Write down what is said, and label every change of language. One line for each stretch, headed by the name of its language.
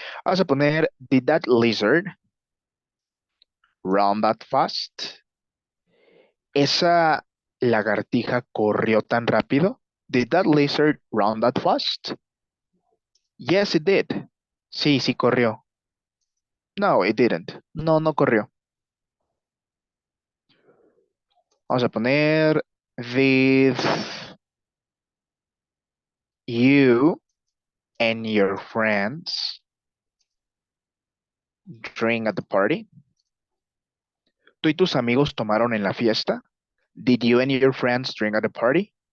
Spanish: Vamos a poner,
English: did that lizard run that fast?
Spanish: ¿Esa lagartija corrió tan rápido?
English: Did that lizard run that fast? Yes, it did.
Spanish: Sí, sí corrió.
English: No, it didn't.
Spanish: No, no corrió. Vamos a poner,
English: did you and your friends drink at the party?
Spanish: ¿Tú y tus amigos tomaron en la fiesta?
English: Did you and your friends drink at the party?